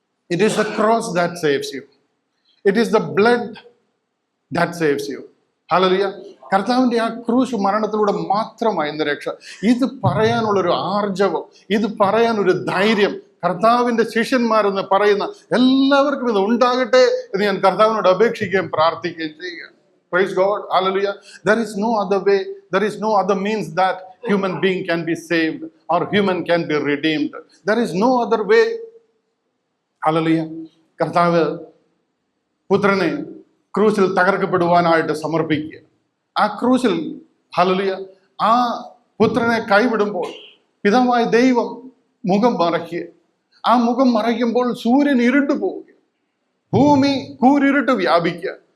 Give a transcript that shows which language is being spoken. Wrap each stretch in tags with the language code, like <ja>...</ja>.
<en>It is the cross that saves you. It is the blood that saves you.</en> <ml>Hallelujah. കർത്താവിന്റെ ആ ക്രൂശ് മരണത്തിലൂടെ മാത്രമായി ഇന്ന് രക്ഷ. ഇത് പറയാനുള്ളൊരു ആർജവം, ഇത് പറയാനൊരു ധൈര്യം കർത്താവിന്റെ ശിഷ്യന്മാരെന്ന് പറയുന്ന എല്ലാവർക്കും ഇത് ഉണ്ടാകട്ടെ എന്ന് ഞാൻ കർത്താവിനോട് അപേക്ഷിക്കുകയും പ്രാർത്ഥിക്കുകയും ചെയ്യുക.</ml> <en>Praise God. Hallelujah. There is no other way. There is no other means that human being can be saved or human can be redeemed. There is no other way. Hallelujah.</en> <ml>കർത്താവ് പുത്രനെ ക്രൂശിൽ തകർക്കപ്പെടുവാനായിട്ട് സമർപ്പിക്കുക. ആ ക്രൂശിൽ, ഹല്ലേലൂയ, ആ പുത്രനെ കൈവിടുമ്പോൾ പിതാവായ ദൈവം മുഖം മറയ്ക്കുക. ആ മുഖം മറയ്ക്കുമ്പോൾ സൂര്യൻ ഇരുണ്ടു പോവുക, ഭൂമി കൂരിരുട്ട് വ്യാപിക്കുക.</ml>